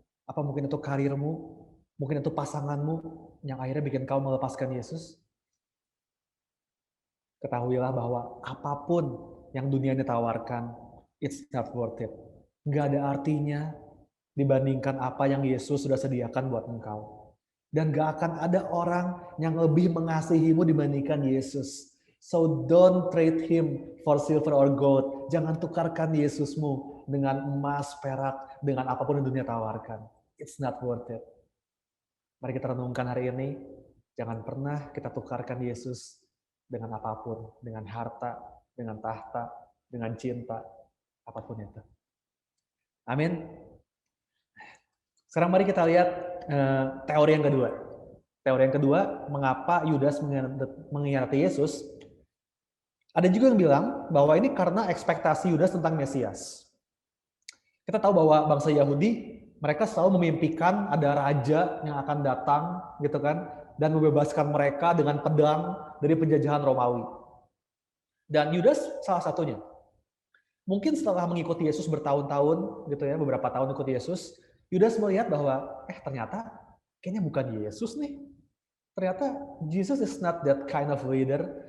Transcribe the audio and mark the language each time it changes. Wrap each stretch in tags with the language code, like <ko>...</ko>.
<id>Apa mungkin itu karirmu? Mungkin itu pasanganmu yang akhirnya bikin kau melepaskan Yesus? Ketahuilah bahwa apapun yang dunia ini tawarkan,</id> <en>it's not worth it.</en> <id>Nggak ada artinya dibandingkan apa yang Yesus sudah sediakan buat engkau. Dan gak akan ada orang yang lebih mengasihimu dibandingkan Yesus.</id> <en>So don't trade him for silver or gold.</en> <id>Jangan tukarkan Yesusmu dengan emas, perak, dengan apapun yang dunia tawarkan.</id> <en>It's not worth it.</en> <id>Mari kita renungkan hari ini. Jangan pernah kita tukarkan Yesus dengan apapun. Dengan harta, dengan tahta, dengan cinta, apapun itu. Amin. Sekarang mari kita lihat teori yang kedua. Teori yang kedua, mengapa Yudas mengkhianati Yesus? Ada juga yang bilang bahwa ini karena ekspektasi Yudas tentang Mesias. Kita tahu bahwa bangsa Yahudi, mereka selalu memimpikan ada raja yang akan datang, gitu kan, dan membebaskan mereka dengan pedang dari penjajahan Romawi. Dan Yudas salah satunya. Mungkin setelah mengikuti Yesus bertahun-tahun, gitu ya, beberapa tahun ikut Yesus, Yudas melihat bahwa, ternyata kayaknya bukan Yesus nih. Ternyata</id> <en>Jesus is not that kind of leader.</en>